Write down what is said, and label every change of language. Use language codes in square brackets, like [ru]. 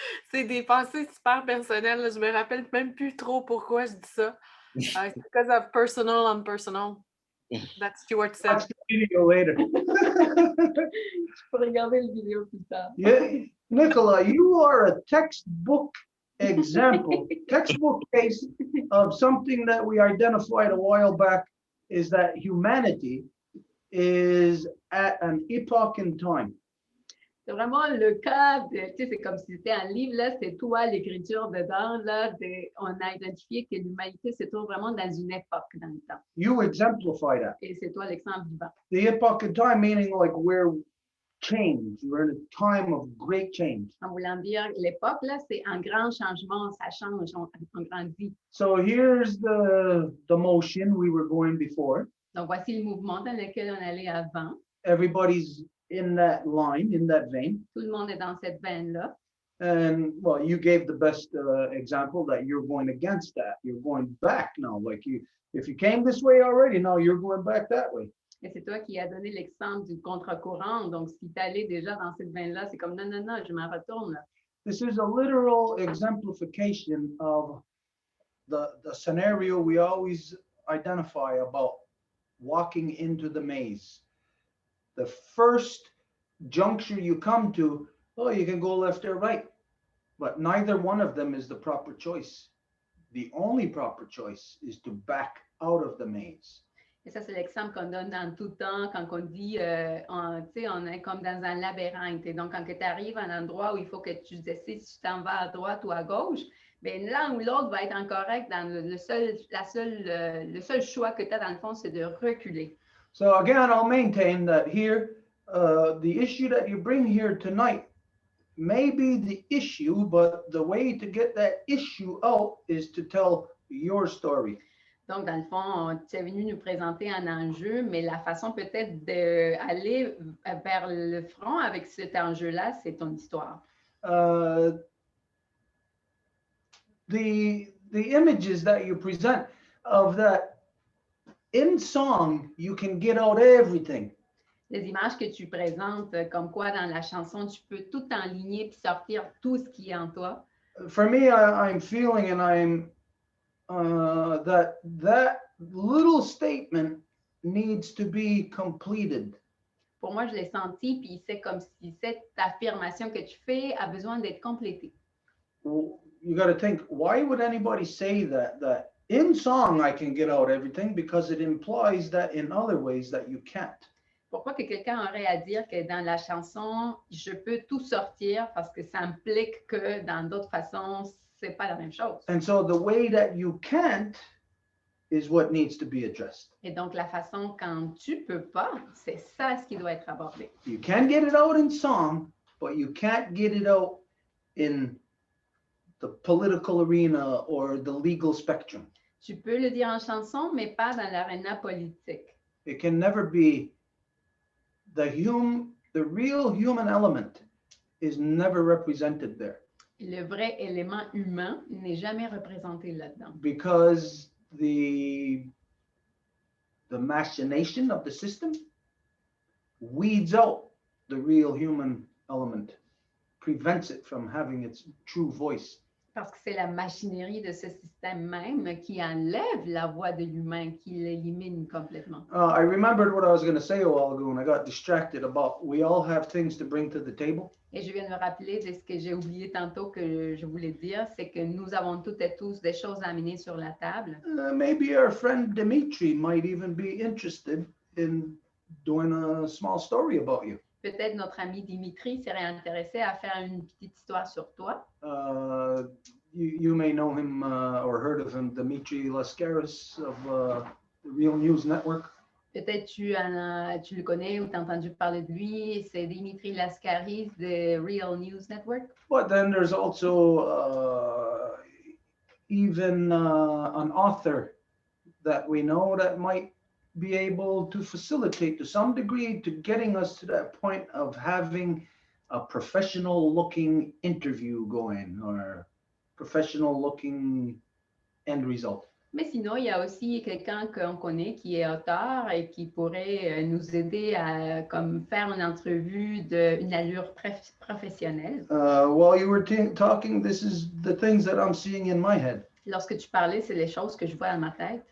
[fr] C'est des pensées super personnelles. Là. Je me rappelle même plus trop pourquoi je dis ça. [en] It's because of personal and personal. That's Stuart said. Watch the video later. [fr] Je peux regarder le vidéo plus tard. [en] Yeah, Nicola, you are a textbook example, textbook case of something that we identified a while back, is that humanity is at an epoch in time. [fr] C'est vraiment le cas de, tu sais, c'est comme si c'était un livre, là, c'est toi l'écriture dedans, là, on a identifié que l'humanité se trouve vraiment dans une époque dans le temps. [en] You exemplify that. [fr] Et c'est toi l'exemple vivant. [en] The epoch in time meaning like we're changed, we're in a time of great change. [fr] En voulant dire l'époque, là, c'est un grand changement, ça change, on grandit. [en] So here's the motion we were going before. [fr] Donc, voici le mouvement dans lequel on allait avant. [en] Everybody's in that line, in that vein. [fr] Tout le monde est dans cette veine-là. [en] And well, you gave the best example that you're going against that. You're going back now. Like if you came this way already, now you're going back that way. [fr] Et c'est toi qui as donné l'exemple du contre-courant. Donc, si tu allais déjà dans cette veine-là, c'est comme non, non, non, je m'en retourne. Là. [en] This is a literal exemplification of the scenario we always identify about walking into the maze. The first juncture you come to, oh, you can go left or right, but neither one of them is the proper choice. The only proper choice is to back out of the maze. [fr] Et ça, c'est l'exemple qu'on donne dans tout temps quand on dit, tu sais, on est comme dans un labyrinthe. Et donc, quand tu arrives à un endroit où il faut que tu décides si tu t'en vas à droite ou à gauche, bien, l'un ou l'autre va être incorrect. Dans le seul choix que tu as dans le fond, c'est de reculer. [en] So again, I'll maintain that here, the issue that you bring here tonight may be the issue, but the way to get that issue out is to tell your story. [fr] Donc, dans le fond, tu es venu nous présenter un enjeu, mais la façon peut-être d'aller vers le front avec cet enjeu-là, c'est ton histoire. [en] The images that you present of that in song, you can get out everything. [fr] Les images que tu présentes, comme quoi dans la chanson, tu peux tout enligner puis sortir tout ce qui est en toi. [en] For me, I'm feeling and I'm that little statement needs to be completed. [fr] Pour moi, je l'ai senti, puis c'est comme si cette affirmation que tu fais a besoin d'être complétée. [en] Well, you got to think, why would anybody say that in song I can get out everything, because it implies that in other ways that you can't. [fr] Pourquoi que quelqu'un aurait à dire que dans la chanson, je peux tout sortir parce que ça implique que dans d'autres façons, c'est pas la même chose. [en] And so the way that you can't is what needs to be addressed. [fr] Et donc, la façon quand tu peux pas, c'est ça ce qui doit être abordé. [en] You can get it out in song, but you can't get it out in the political arena or the legal spectrum. [fr] Tu peux le dire en chanson, mais pas dans l'aréna politique. [en] It can never be the real human element is never represented there. [fr] Le vrai élément humain n'est jamais représenté là-dedans. [en] Because the machination of the system weeds out the real human element, prevents it from having its true voice. [fr] Parce que c'est la machinerie de ce système même qui enlève la voix de l'humain, qui l'élimine complètement. [en] I remembered what I was going to say a while ago and I got distracted about we all have things to bring to the table. [fr] Et je viens de me rappeler de ce que j'ai oublié tantôt que je voulais dire, c'est que nous avons toutes et tous des choses à amener sur la table. [en] Maybe our friend Dimitri might even be interested in doing a small story about you. [fr] Peut-être notre ami Dimitri serait intéressé à faire une petite histoire sur toi. [en] You may know him or heard of him, Dimitri Lascaris of the Real News Network. [fr] Peut-être tu le connais ou tu as entendu parler de lui. C'est Dimitri Lascaris de Real News Network. [en] But then there's also even an author that we know that might be able to facilitate to some degree to getting us to that point of having a professional looking interview going or professional looking end result? [fr] Mais sinon, il y a aussi quelqu'un qu'on connaît qui est auteur et qui pourrait nous aider à comme faire une entrevue d'une allure professionnelle. [en] While you were talking, this is the things that I'm seeing in my head. [fr] Lorsque tu parlais, c'est les choses que je vois dans ma tête.